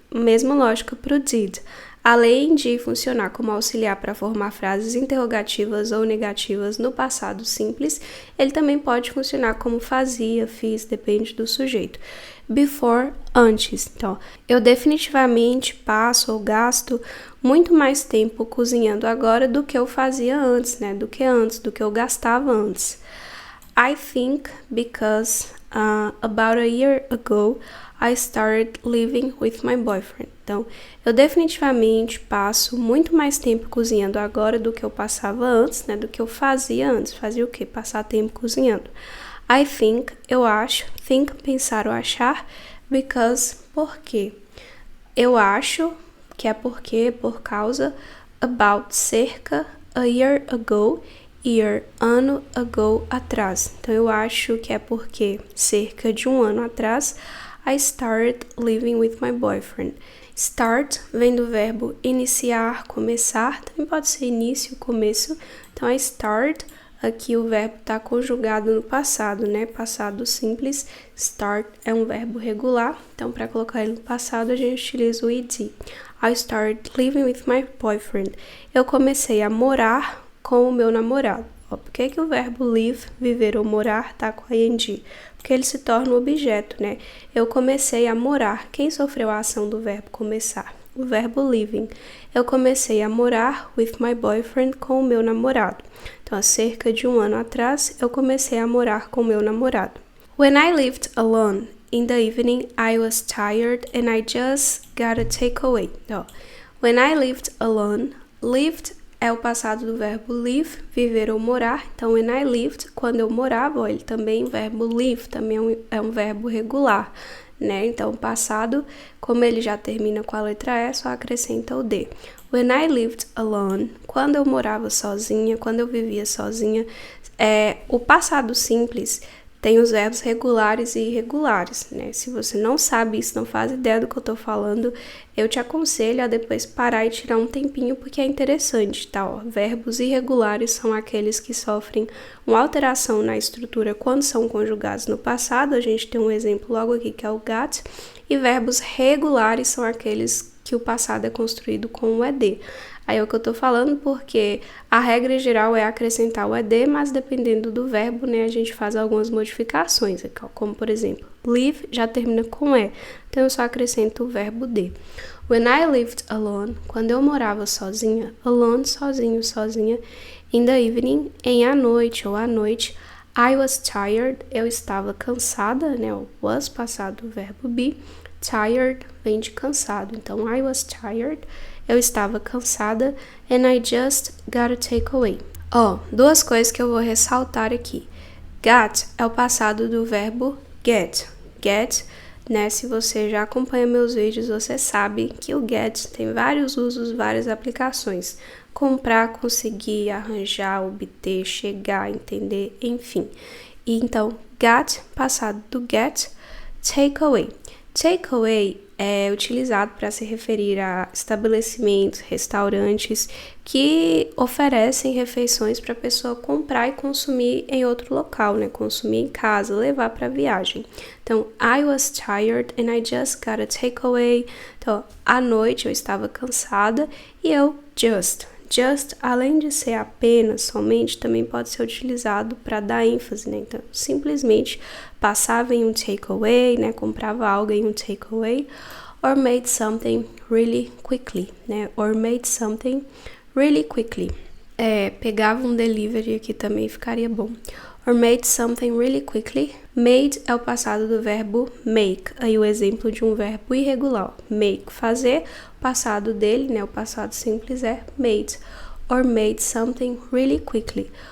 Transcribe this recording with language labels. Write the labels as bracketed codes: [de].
[pt] Mesma lógica para o did. Além de funcionar como auxiliar para formar frases interrogativas ou negativas no passado simples, ele também pode funcionar como fazia, fiz, depende do sujeito. Before, antes. Então, eu definitivamente passo ou gasto muito mais tempo cozinhando agora do que eu fazia antes, né? Do que eu gastava antes. [en] I think because about a year ago I started living with my boyfriend. [pt] Então, eu definitivamente passo muito mais tempo cozinhando agora do que eu passava antes, né? Do que eu fazia antes. Fazia o quê? Passar tempo cozinhando. [en] I think, [pt] eu acho. Think, pensar ou achar. Because, por quê? Eu acho, que é porque, por causa. About, cerca. A year ago. Year, ano, ago, atrás. Então, eu acho que é porque cerca de um ano atrás, [en] I started living with my boyfriend. [pt] Start vem do verbo iniciar, começar. Também pode ser início, começo. Então, [en] I start, [pt] aqui o verbo está conjugado no passado, né? Passado simples. Start é um verbo regular. Então, para colocar ele no passado, a gente utiliza o ed. [en] I started living with my boyfriend. [pt] Eu comecei a morar com o meu namorado. Por que o verbo live, viver ou morar, tá com ing? Porque ele se torna um objeto, né? Eu comecei a morar. Quem sofreu a ação do verbo começar? O verbo living. Eu comecei a morar [en] with my boyfriend, [pt] com o meu namorado. Então, há cerca de um ano atrás, eu comecei a morar com o meu namorado. [en] When I lived alone, in the evening, I was tired and I just got a takeaway. Então, when I lived alone, [pt] Lived é o passado do verbo live, viver ou morar. Então, [en] when I lived, [pt] quando eu morava, ó, ele também, o verbo live, também é um verbo regular, né? Então, o passado, como ele já termina com a letra E, só acrescenta o D. [en] When I lived alone, [pt] quando eu morava sozinha, quando eu vivia sozinha, o passado simples tem os verbos regulares e irregulares, né? Se você não sabe isso, não faz ideia do que eu tô falando, eu te aconselho a depois parar e tirar um tempinho, porque é interessante, tá? Ó, verbos irregulares são aqueles que sofrem uma alteração na estrutura quando são conjugados no passado. A gente tem um exemplo logo aqui que é o got. E verbos regulares são aqueles que o passado é construído com o ed. Aí é o que eu tô falando porque a regra geral é acrescentar o ed, mas dependendo do verbo, né, a gente faz algumas modificações, como por exemplo, live já termina com e, então eu só acrescento o verbo de. [en] When I lived alone, [pt] quando eu morava sozinha, alone, sozinho, sozinha, [en] in the evening, [pt] à noite ou à noite, [en] I was tired, [pt] eu estava cansada, né, o was passado do verbo be, tired vem de cansado, então I was tired, eu estava cansada, [en] and I just got a takeaway. [pt] Ó, duas coisas que eu vou ressaltar aqui. Got é o passado do verbo get. Get, né, se você já acompanha meus vídeos, você sabe que o get tem vários usos, várias aplicações. Comprar, conseguir, arranjar, obter, chegar, entender, enfim. E então, got, passado do get, takeaway. Takeaway é utilizado para se referir a estabelecimentos, restaurantes que oferecem refeições para a pessoa comprar e consumir em outro local, né? Consumir em casa, levar para viagem. [en] Então, I was tired and I just got a takeaway. [pt] Então, à noite eu estava cansada e eu just, além de ser apenas, somente, também pode ser utilizado para dar ênfase, né? Então, simplesmente passava em um takeaway, né? Comprava algo em um [en] takeaway, or made something really quickly, né? Or made something really quickly. [pt] Pegava um delivery aqui também, ficaria bom. [en] Or made something really quickly. [pt] Made é o passado do verbo make. Aí o exemplo de um verbo irregular. Make, fazer. O passado dele, né? O passado simples é made. [en] Or made something really quickly.